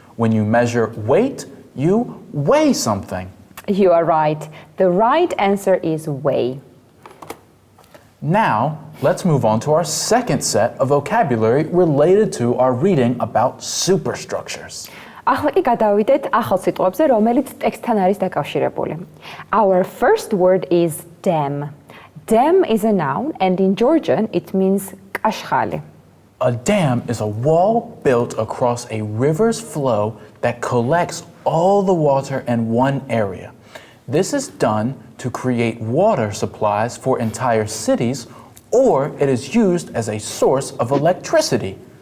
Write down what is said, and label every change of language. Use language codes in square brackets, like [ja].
[en] When you measure weight, you weigh something. You are right. The right answer is weigh. Now, let's move on to our second set of vocabulary related to our reading about superstructures. [ka] ახლა კი გადავიდეთ ახალ სიტყვებზე, რომელიც ტექსტთან არის დაკავშირებული. [en] Our first word is dam. Dam is a noun and in Georgian it means კაშხალი. A dam is a wall built across a river's flow that collects all the water in one area. This is done to create water supplies for entire cities, or it is used as a source of electricity.